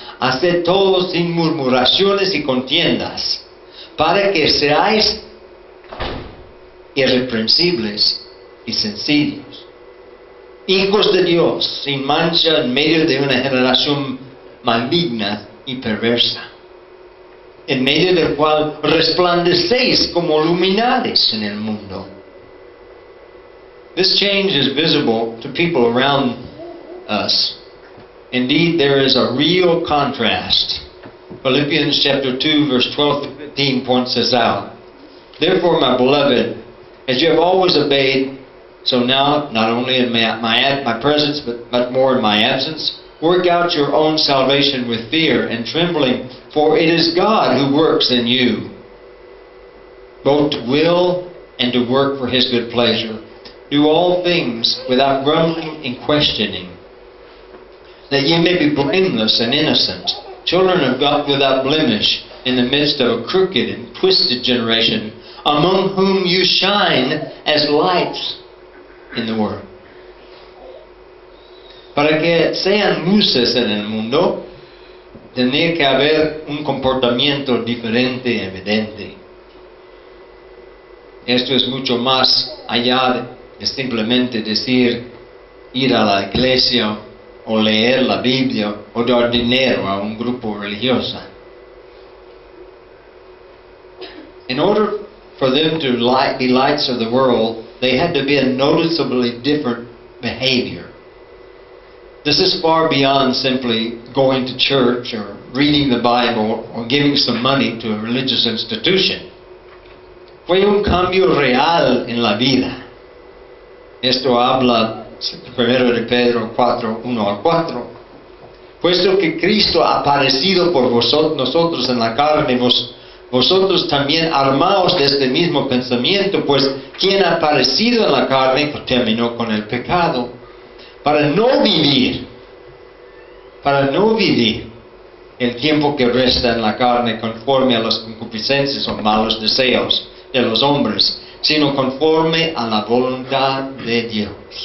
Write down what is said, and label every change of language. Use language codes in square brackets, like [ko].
[es] Haced todo sin murmuraciones y contiendas, para que seáis irreprensibles y sencillos, hijos de Dios, sin mancha en medio de una generación maligna y perversa, en medio del cual resplandecéis como luminares en el mundo. [en] This change is visible to people around us. Indeed, there is a real contrast. Philippians chapter 2, verse 12 to 15 points this out. Therefore, my beloved, as you have always obeyed, so now, not only in my presence, but much more in my absence, work out your own salvation with fear and trembling, for it is God who works in you, both to will and to work for His good pleasure. Do all things without grumbling and questioning, that ye may be blameless and innocent, children of God without blemish, in the midst of a crooked and twisted generation, among whom you shine as lights in the world. [es] Para que sean luces en el mundo, tiene que haber un comportamiento diferente y evidente. Esto es mucho más allá de simplemente decir, ir a la iglesia o leer la Biblia o dar dinero a un grupo religioso. [en] In order for them to be lights of the world, they had to be a noticeably different behavior. This is far beyond simply going to church or reading the Bible or giving some money to a religious institution. [es] Fue un cambio real en la vida. Esto habla 1 de Pedro 4, 1 al 4. Puesto que Cristo ha aparecido por nosotros en la carne, vosotros también armaos de este mismo pensamiento, pues quien ha aparecido en la carne terminó con el pecado, para no vivir el tiempo que resta en la carne conforme a las concupiscencias o malos deseos de los hombres, sino conforme a la voluntad de Dios.